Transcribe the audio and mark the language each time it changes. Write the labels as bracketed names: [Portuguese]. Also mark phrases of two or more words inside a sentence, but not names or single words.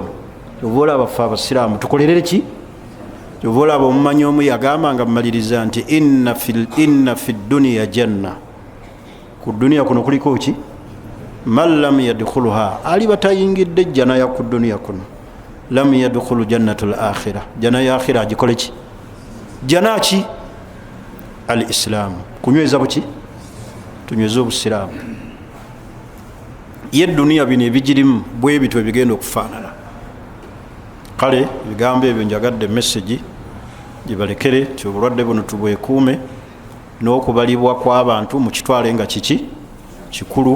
[Ganda] Oba olaba ffe abasiraamu tukolerere ki? Oba olaba omumanyi omu yagamba nga mumaliriza nti [Arabic] إن في الدنيا جنة. [Ganda] Ku dduniya kuno kuliko ki? [Arabic] من لم يدخلها, [Ganda] ali batayingidde jjana ya ku dduniya kuno, [Arabic] لم يدخل جنة الآخرة, [Ganda] jana ya akhira agikole ki? Jana ki? [Arabic] الإسلام. [Ganda] Kunyweza buki? Tunyweza obusiraamu. Ye dduniya bino ebigirimu bwe bitwe bigenda okufaanana. Kale ebigambo ebyo njagadde message gibalekere ti obulwadde buno tubwekuume, n'okubalibwa kw'abantu mu kitwale nga kiki kikulu.